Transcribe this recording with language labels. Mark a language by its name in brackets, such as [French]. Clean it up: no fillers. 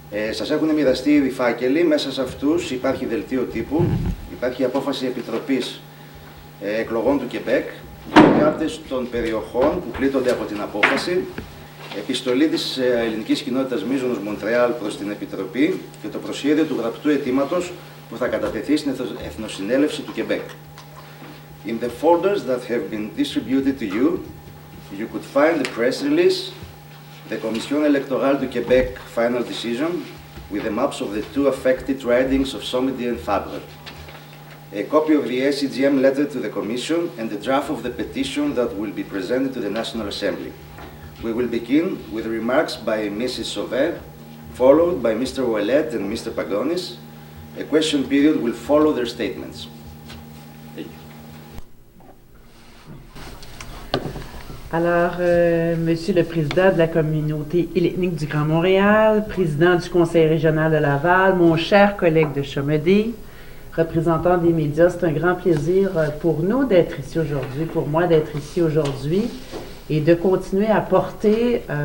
[Greek] Σας έχουν μοιραστεί ήδη φάκελοι, μέσα σε αυτούς υπάρχει δελτίο τύπου, υπάρχει απόφαση Επιτροπής Εκλογών του Κεμπέκ, οι κάρτες των περιοχών που πλήττονται από την απόφαση, επιστολή της ελληνικής κοινότητας Μίζωνος Μοντρεάλ προς την Επιτροπή και το προσχέδιο του γραπτού αιτήματος που θα κατατεθεί στην Εθνοσυνέλευση του Κεμπέκ. [English] In the folders that have been distributed to you, you could find the press release, the Commission Electorale du Québec final decision, with the maps of the two affected ridings of Somedy and Fabre, a copy of the HCGM letter to the Commission, and the draft of the petition that will be presented to the National Assembly. We will begin with remarks by Mrs. Sauvé, followed by Mr. Ouellet and Mr. Pagonis. A question period will follow their statements. [French] Alors, Monsieur le Président de la communauté ethnique du Grand Montréal, Président du Conseil régional de Laval, mon cher collègue de Chomedey, représentant des médias, c'est un grand plaisir pour nous d'être ici aujourd'hui, pour moi d'être ici aujourd'hui et de continuer à porter